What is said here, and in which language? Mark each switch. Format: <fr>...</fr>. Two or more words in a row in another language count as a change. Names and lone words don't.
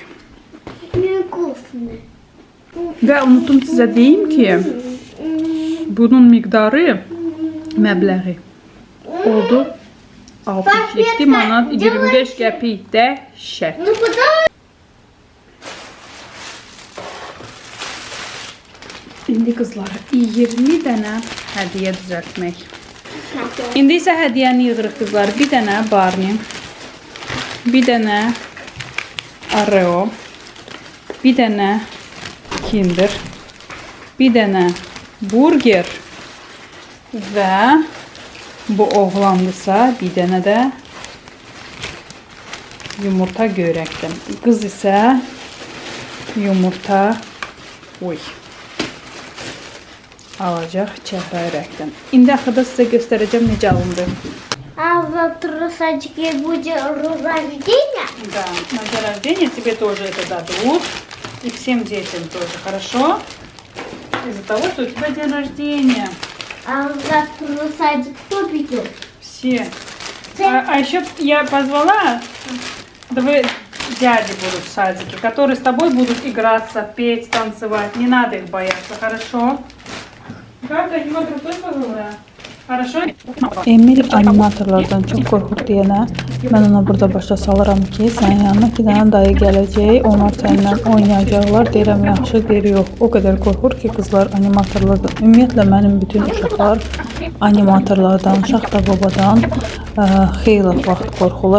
<ru>Невкусно.</ru> <az>Və unuttum sizə deyim ki, bunun miqdarı, məbləği oldu 67 manat 25 qəpik dəhşət.</az> <ru>Ну куда?</ru> <az>İndi qızlar 20 dənə hədiyyə düzəltmək. İndi isə hədiyyəni yığırıq qızlar. Bir dənə Barney, bir dənə Oreo, bir dənə Kinder, bir dənə burger və bu oğlandısa bir dənə də yumurta görəkdən. Qız isə yumurta alacaq çəhrayərəkdən. İndi axırda sizə göstərəcəm necə alındı.</az> <ru>А завтра в садике будет рождение? Да, на день рождения тебе тоже это дадут. И всем детям тоже, хорошо? Из-за того, что у тебя день рождения. А завтра в садик кто придет? Все. А еще я позвала, двое дяди будут в садике, которые с тобой будут играться, петь, танцевать. Не надо их бояться, хорошо? Как аниматор позвала? Хорошо?</ru> <az>Emil animatorlardan çox qorxur deyənə mən ona burada başa salıram ki, sənin yanına 2 dənə dayı gələcək, onlar səninlə oynayacaqlar. Deyirəm yaxşı, deyir yox. O qədər qorxur ki, qızlar animatorlardan. Ümumiyyətlə mənim bütün uşaqlar animatorlardan, Şaxta babadan xeyli vaxt qorxurlar.</az>